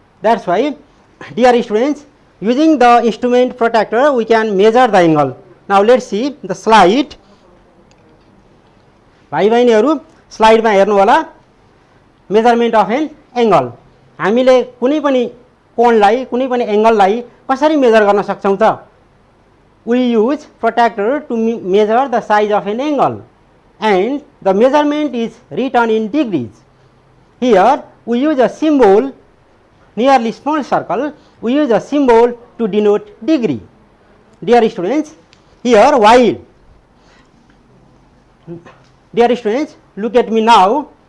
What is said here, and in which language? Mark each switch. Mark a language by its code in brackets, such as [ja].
[en] That's why, dear students, using the instrument protractor we can measure the angle. Now let's see the slide. [ne] भाइ बहिनीहरु स्लाइडमा हेर्नु होला, [en] Measurement of an angle. [ne] हामीले कुनै पनि कोणलाई, कुनै पनि एंगललाई कसरी मेजर गर्न सक्छौं त? [en] We use protractor to measure the size of an angle, and the measurement is written in degrees. Here we use a symbol, nearly small circle, we use a symbol to denote degree. Dear students, here while, dear students, look at me now.